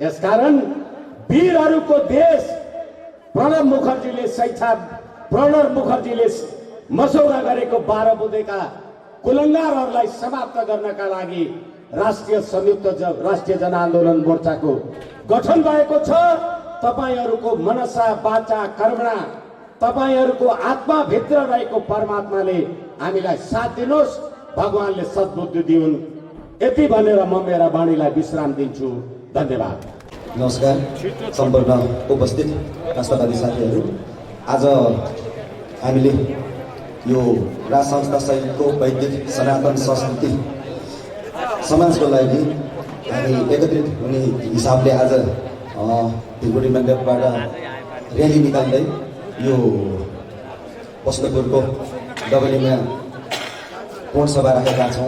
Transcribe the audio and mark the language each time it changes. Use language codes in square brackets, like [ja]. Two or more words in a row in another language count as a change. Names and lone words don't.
[ne] यसकारण वीरहरूको देश प्रणब मुखर्जीले मसौदा गरेको 12 बुँदेका कुलङ्गारहरूलाई समाप्त गर्नका लागि राष्ट्रिय संयुक्त राष्ट्रिय जनआन्दोलन मोर्चाको गठन भएको छ। [sa] तपाईहरूको मनसा वाचा कर्मणा, [ne] तपाईहरूको आत्माभित्र रहेको परमात्माले हामीलाई साथ दिनुहोस्, भगवानले सद्बुद्धि दिउन्। यति भनेर म मेरा वाणीलाई विश्राम दिन्छु। धन्यवाद। नमस्कार सम्पूर्ण उपस्थित राष्ट्रवादी साथीहरू, आज हामीले यो राज संस्था सहितको वैदिक सनातन संस्कृति समाजको लागि हामी एकत्रित हुने हिसाबले आज ढिलगुडी मण्डपबाट र्याली निकाल्दै यो बस्नेपुरको डबलीमा कोण सभा राखेका छौँ।